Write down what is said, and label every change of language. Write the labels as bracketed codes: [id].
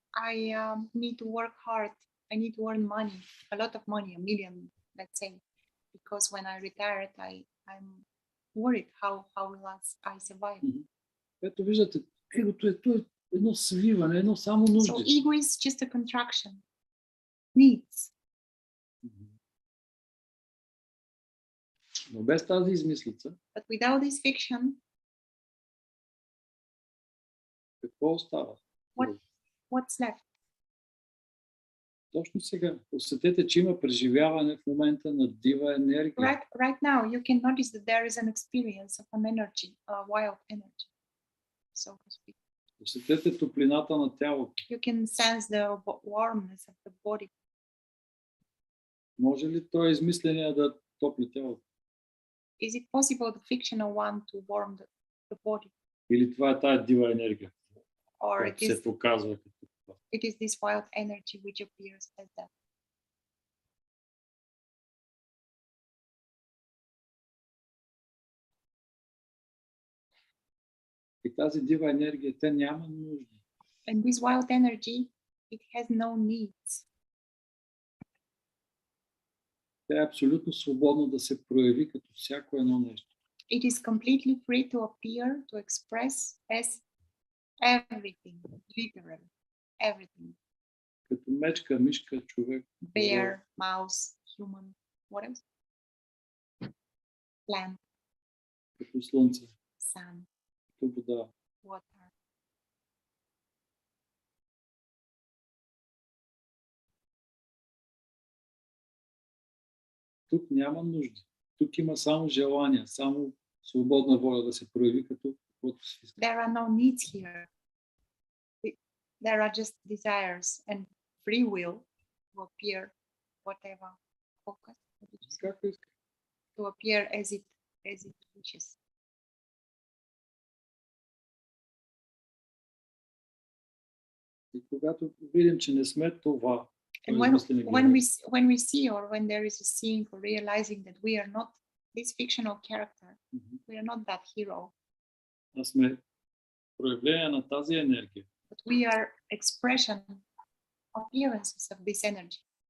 [en] I need to work hard. I need to earn money, a lot of money, 1 million, let's say, because when I retired, I'm worried how will I survive. [bg] Ето виждате, егото е едно свиване, едно само нужди. [en] So ego is just a contraction. Needs. [bg] Но без тази измислица, [en] But without this fiction, [bg] какво остава? [en] what's left? [bg] Точно сега. Усетете, че има преживяване в момента на дива енергия. [en] Right now, you can notice that there is an experience of an energy, a wild energy, so to speak. [bg] Усетете топлината на тялото. [en] You can sense the warmness of the body. [bg] Може ли той измисления да топли тялото? [en] Is it possible the fictional one to warm the body? [bg] Или това е тая дива енергия, [en] Or [bg] която се показва като това? [en] it is this wild energy which appears as that? [bg] И тази дива енергия, тя няма нужда. [en] And this wild energy, it has no needs. [bg] Тя е абсолютно свободна да се прояви като всяко едно нещо. [en] It is completely free to appear, to express as everything, literally, everything. [bg] Като мечка, мишка, човек. [en] Bear, mouse, human, what else? Plant, [bg] Като слънце, [en] sun, [bg] като вода. [en] water. [bg] Тук няма нужда. Тук има само желание, само свободна воля да се прояви като каквото си иска. [en] There are no needs here. There are just desires and free will to appear whatever focus, [bg] Както иска. [en] to appear as it wishes. [bg] И когато видим, че не сме това, [en] And when we see or when there is a seeing or realizing that we are not this fictional character, we are not that hero, [bg] а сме проявление на тази енергия, [en] but we are expression, appearances of this energy.